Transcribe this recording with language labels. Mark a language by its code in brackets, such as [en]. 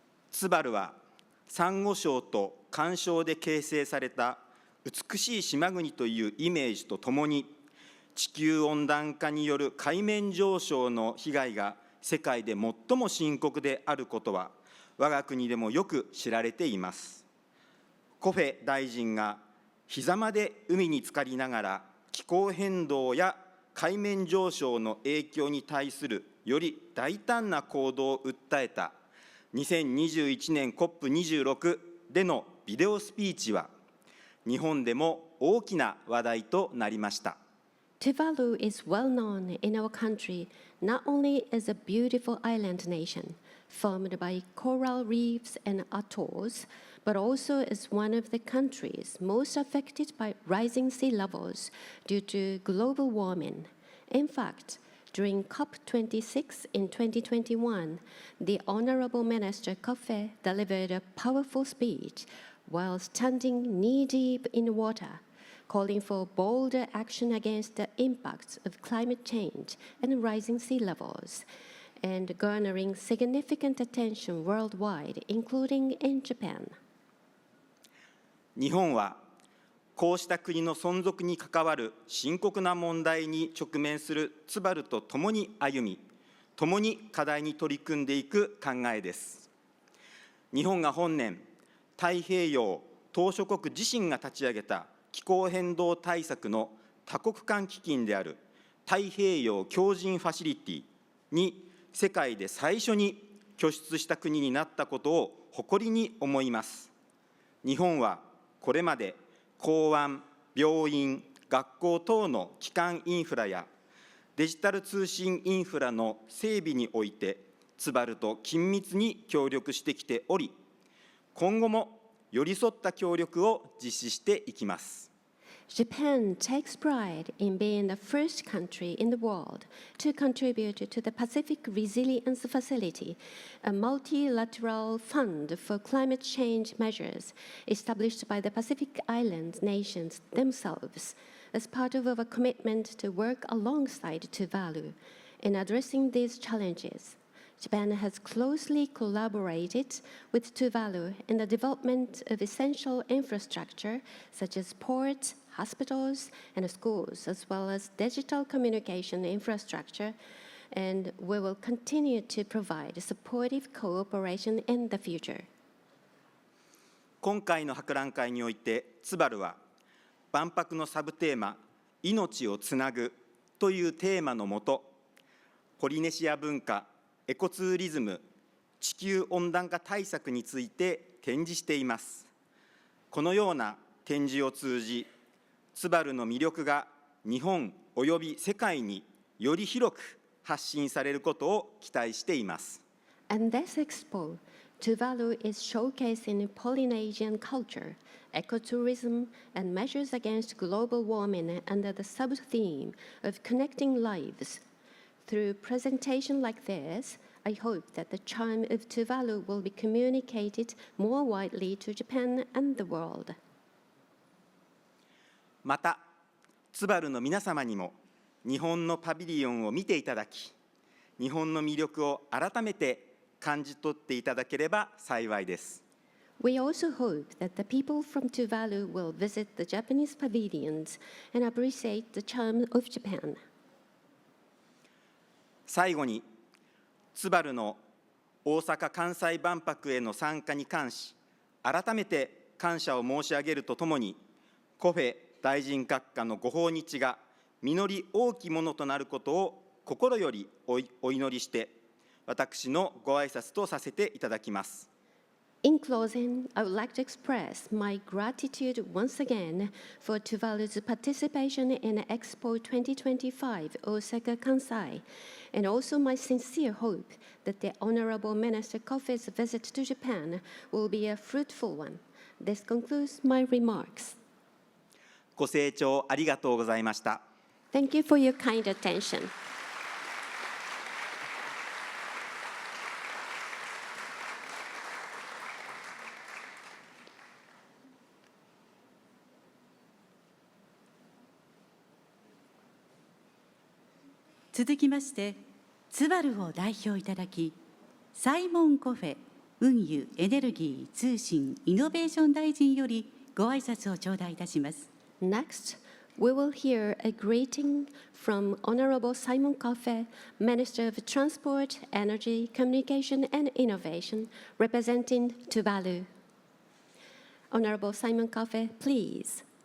[ja] ツバルはサンゴ礁と環礁で形成された美しい島国というイメージとともに、地球温暖化による海面上昇の被害が世界で最も深刻であることは我が国でもよく知られています。コフェ大臣が膝まで海に浸かりながら気候変動や海面上昇の影響に対するより大胆な行動を訴えた2021年 COP26 でのビデオスピーチは日本でも大きな話題となりました。 [en] Tuvalu is well known in our country not only as a beautiful island nation formed by coral reefs and atolls, but also as one of the countries most affected by rising sea levels due to global warming. In fact, during COP26 in 2021, the Honorable Minister Coffey delivered a powerful speech while standing knee-deep in water, calling for bolder action against the impacts of climate change and rising sea levels, and garnering significant attention worldwide, including in Japan. [ja] 日本はこうした国の存続に関わる深刻な問題に直面するツバルと共に歩み、共に課題に取り組んでいく考えです。日本が本年、太平洋島諸国自身が立ち上げた気候変動対策の多国間基金である太平洋強靭ファシリティに世界で最初に拠出した国になったことを誇りに思います。日本はこれまで港湾、病院、学校等の基幹インフラやデジタル通信インフラの整備においてツバルと緊密に協力してきており、今後も寄り添った協力を実施していきます。 [en] Japan takes pride in being the first country in the world to contribute to the Pacific Resilience Facility, a multilateral fund for climate change measures established by the Pacific Island nations themselves as part of our commitment to work alongside Tuvalu in addressing these challenges. Japan has closely collaborated with Tuvalu in the development of essential infrastructure such as ports, hospitals, and schools, as well as digital communication infrastructure, and we will continue to provide supportive cooperation in the future. [ja] 今回の博覧会において、ツバルは万博のサブテーマ、命をつなぐというテーマのもと、ポリネシア文化、エコツーリズム、地球温暖化対策について展示しています。このような展示を通じ、ツバルの魅力が日本および世界により広く発信されることを期待しています。 [en] And this expo, Tuvalu is showcasing Polynesian culture, ecotourism, and measures against global warming under the sub-theme of connecting lives. Through presentation like this, I hope that the charm of Tuvalu will be communicated more widely to Japan and the world. [ja] また、ツバルの皆様にも日本のパビリオンを見ていただき、日本の魅力を改めて感じ取っていただければ幸いです。 [en] We also hope that the people from Tuvalu will visit the Japanese pavilions and appreciate the charm of Japan. [ja] 最後に、ツバルの大阪・関西万博への参加に関し、改めて感謝を申し上げるとともに、コフェ大臣閣下のご訪日が実り大きいものとなることを心よりお祈りして、私のご挨拶とさせていただきます。 [en] In closing, I would like to express my gratitude once again for Tuvalu's participation in EXPO 2025 Osaka, Kansai, and also my sincere hope that the Honorable Minister Kofi's visit to Japan will be a fruitful one. This concludes my remarks. [ja] ご清聴ありがとうございました。 [en] Thank you for your kind attention. [ja] 続きまして、ツバルを代表いただき、サイモン・コフェ運輸・エネルギー・通信・イノベーション大臣よりご挨拶を頂戴いたします。 [en] Next, we will hear a greeting from Honorable Simon Kofe, Minister of Transport, Energy, Communication and Innovation, representing Tuvalu. Honorable Simon Kofe, please.